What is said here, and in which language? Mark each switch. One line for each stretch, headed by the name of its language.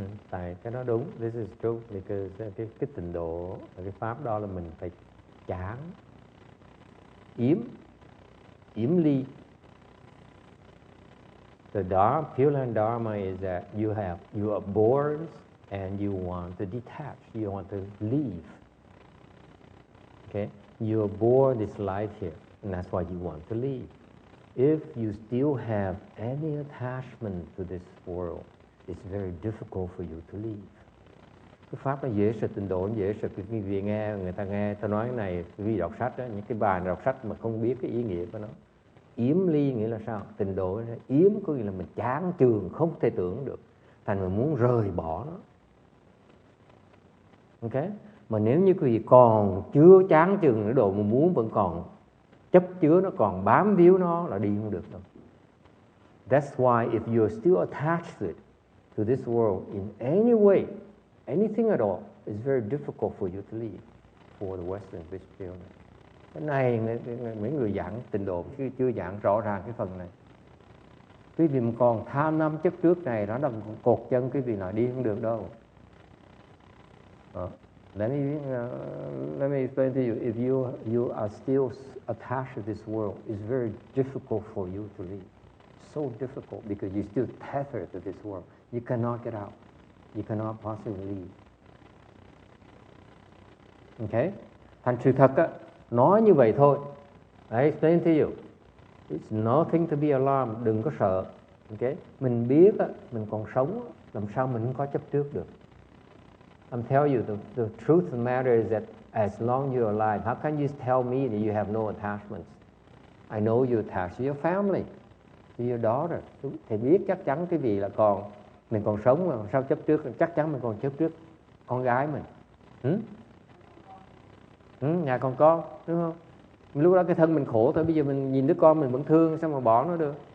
Vietnamese: Tại cái đó đúng,
English: this is true,
Vietnamese: because cái tịnh độ, cái pháp đó là mình phải chán, yếm ly.
English: The Pure Land Dharma is that you are bored and you want to detach, you want to leave. Okay, you are bored this life here, and that's why you want to leave. If you still have any attachment to this world, it's very difficult for you to leave.
Vietnamese: Cái pháp nó dễ sực, tịnh độ nó dễ sực. Quý vị nghe người ta nghe tôi nói cái này, quý vị đọc sách đó, những cái bài đọc sách mà không biết cái ý nghĩa của nó. Yếm ly nghĩa là sao? Tịnh độ yếm có nghĩa là mình chán chường, không thể tưởng được, thành mình muốn rời bỏ nó. Ok? Mà nếu như quý vị còn chưa chán chường cái độ mà muốn vẫn còn chấp chứa nó, còn bám víu nó là đi không được đâu.
English: That's why if you're still attached to this world in any way, anything at all, it's very difficult for you to leave for the Western Christian.
Vietnamese: Cái này mấy người giảng tịnh độ chưa giảng rõ ràng cái phần này. Quý vị mà còn tham năm chấp trước này, nó là cột chân quý vị nói đi không được đâu.
English: Let me explain to you. If you are still attached to this world, it's very difficult for you to leave. So difficult because you're still tethered to this world. You cannot get out. You cannot possibly leave. Okay?
Vietnamese: Thành sự thật á, nói như vậy thôi.
English: I explain to you. It's nothing to be alarmed.
Vietnamese: Đừng có sợ. Okay? Mình biết á, mình còn sống á, làm sao mình không có chấp trước được.
English: I'm telling you, the truth of the matter is that as long as you're alive, how can you tell me that you have no attachments? I know you attach to your family, to your daughter.
Vietnamese: Thầy biết chắc chắn cái gì là mình còn sống mà sao chấp trước, chắc chắn mình còn chấp trước con gái mình. Nhà còn con, đúng không? Lúc đó cái thân mình khổ thôi, bây giờ mình nhìn đứa con mình vẫn thương, sao mà bỏ nó được?